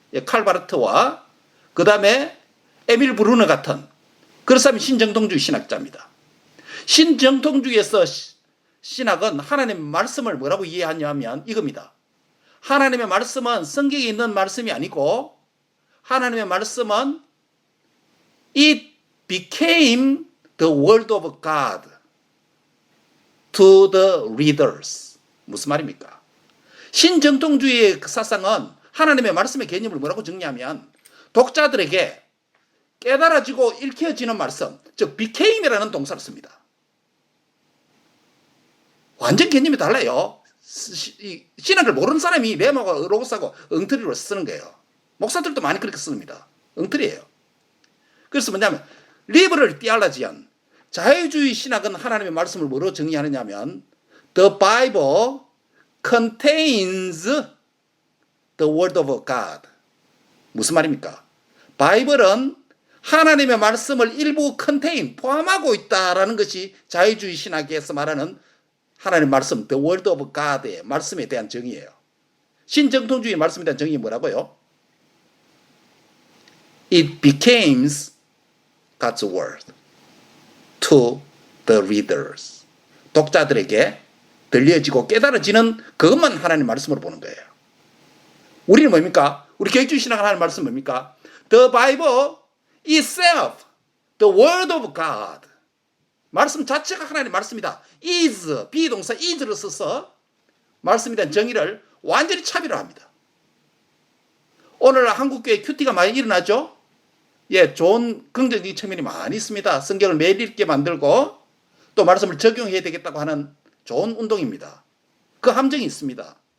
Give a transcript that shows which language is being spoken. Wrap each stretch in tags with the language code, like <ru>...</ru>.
<ko>예, 칼바르트와 그 다음에 에밀 브루너 같은 그런 사람이 신정통주의 신학자입니다. 신정통주의에서 신학은 하나님의 말씀을 뭐라고 이해하냐면 이겁니다. 하나님의 말씀은 성경에 있는 말씀이 아니고 하나님의 말씀은</ko> <en>It became the word of God to the readers.</en> <ko>무슨 말입니까? 신정통주의의 사상은 하나님의 말씀의 개념을 뭐라고 정리하면 독자들에게 깨달아지고 읽혀지는 말씀, 즉 became이라는 동사를 씁니다. 완전 개념이 달라요. 신학을 모르는 사람이 레마가 로고스하고 엉터리로 쓰는 거예요. 목사들도 많이 그렇게 씁니다. 엉터리예요. 그래서 뭐냐면 리버럴 디알라지안, 자유주의 신학은 하나님의 말씀을 뭐로 정의하느냐면</ko> <en>The Bible contains the word of God.</en> <ko>무슨 말입니까? 바이블은 하나님의 말씀을 일부 포함하고 있다라는 것이 자유주의 신학에서 말하는 하나님의 말씀,</ko> <en>the word of God</en> <ko>의 말씀에 대한 정의예요. 신정통주의 말씀에 대한 정의는 뭐라고요?</ko> <en>It becomes God's word to the readers.</en> <ko>독자들에게 들려지고 깨달아지는 그것만 하나님의 말씀으로 보는 거예요. 우리는 뭡니까? 우리 개혁주의 신학을 하는 말씀은 뭡니까?</ko> <en>The Bible itself, the word of God.</en> <ko>말씀 자체가 하나님의 말씀이다. is, 비동사 is를 써서 말씀에 대한 정의를 완전히 차별화합니다. 오늘 한국교회 큐티가 많이 일어나죠? 예, 좋은 긍정적인 측면이 많이 있습니다. 성경을 매일 읽게 만들고 또 말씀을 적용해야 되겠다고 하는 좋은 운동입니다. 그 함정이 있습니다.</ko>